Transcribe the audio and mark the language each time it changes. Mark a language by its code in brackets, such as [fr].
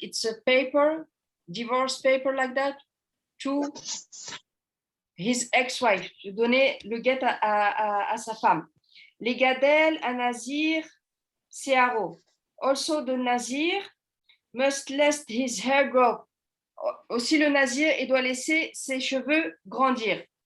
[en] It's a paper, divorce paper like that, to his ex-wife. [fr] Je donnais le get à sa femme. [he] Les gadel, à Nazir, Searo. [en] Also the Nazir must let his hair grow. [fr] Aussi le Nazir, il doit laisser ses cheveux grandir.